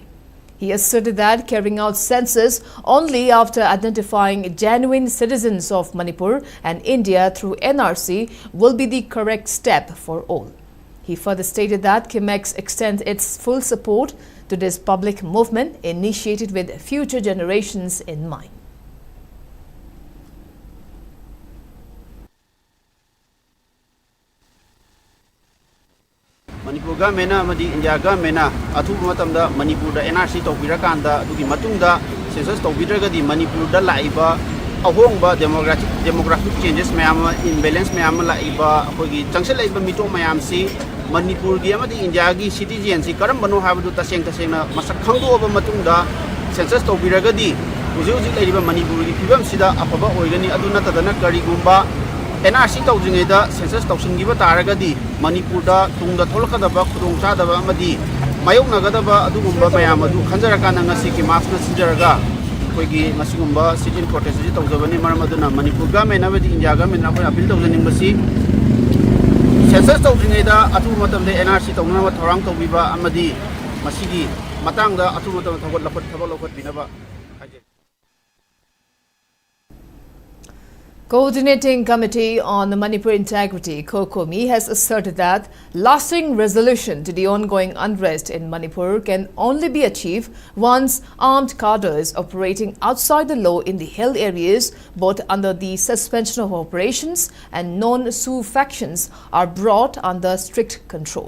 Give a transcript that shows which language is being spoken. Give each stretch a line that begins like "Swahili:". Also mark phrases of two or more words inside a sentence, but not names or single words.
English: He asserted that carrying out census only after identifying genuine citizens of Manipur and India through NRC will be the correct step for all. He further stated that KIMAX extends its full support to this public movement initiated with future generations in mind.
Manipuri: Manipur government amadi India government athuba matamda Manipur da NRC tawbirakanda dugi matungda census tawbiraga di Manipur da laiba ahongba
English: demographic changes
Manipuri: mayam imbalance mayam laiba akogi changsel laiba mito mayam si Manipur gi amadi India gi citizen si karam bano habdu taseng na masak khangdo aba matungda census tawbiraga di uji laiba Manipur gi phibam sida afaba oigani aduna tadana karigumba NRC tawjingeda census tawsingiba taragadi Manipur da tungda tholakadaba khudong chadaba amadi mayoknagadaba adugumba mayam adu khanjarakana ngasi ki max na sinjaraga koigi masigumba
English: sit-in protest
Manipuri: ji tawjabani maram aduna
English: Manipur government
Manipuri: amadi
English: India government
Manipuri: na appeal tawjaning basi census tawjingeda atu matamde NRC tawna thorang tawbiba amadi masigi matangda atu matam thawat lakhat thabal lokhat binaba.
English: Coordinating Committee on Manipur Integrity (COCOMI) has asserted that lasting resolution to the ongoing unrest in Manipur can only be achieved once armed cadres operating outside the law in the held areas, both under the suspension of operations and non-Sioux factions, are brought under strict control.